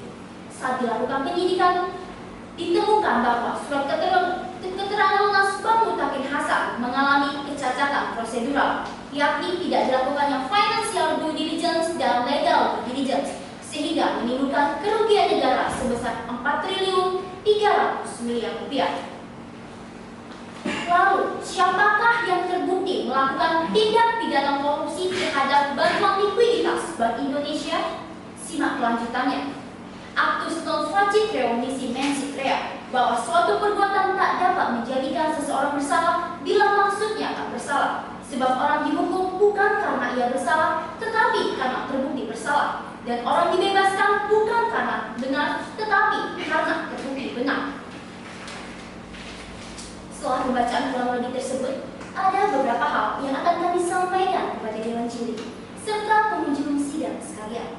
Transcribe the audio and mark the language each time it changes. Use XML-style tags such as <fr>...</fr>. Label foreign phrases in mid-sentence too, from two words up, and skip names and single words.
<id>Saat dilakukan penyidikan, ditemukan bahwa surat keterangan keterangan lunas Bang Mutakin Hasan mengalami kecacatan prosedural, yakni tidak dilakukannya</id> <en>financial due diligence</en> <id>dan</id> <en>legal due diligence,</en> <id>sehingga menimbulkan kerugian negara sebesar 4 triliun 300 miliar rupiah. Lalu, siapakah yang terbukti melakukan tindak pidana korupsi terhadap bantuan likuiditas Bank Indonesia? Simak kelanjutannya.</id> <la>Actus non facit reo nisi mensit rea,</la> <id>bahwa suatu perbuatan tak dapat menjadikan seseorang bersalah bila maksudnya tak bersalah, sebab orang dihukum bukan karena ia bersalah, tetapi karena terbukti bersalah, dan orang dibebaskan bukan karena benar, tetapi karena terbukti benar. Setelah pembacaan kurang lebih tersebut, ada beberapa hal yang akan kami sampaikan kepada Dewan Juri serta pengunjung sidang sekalian.</id>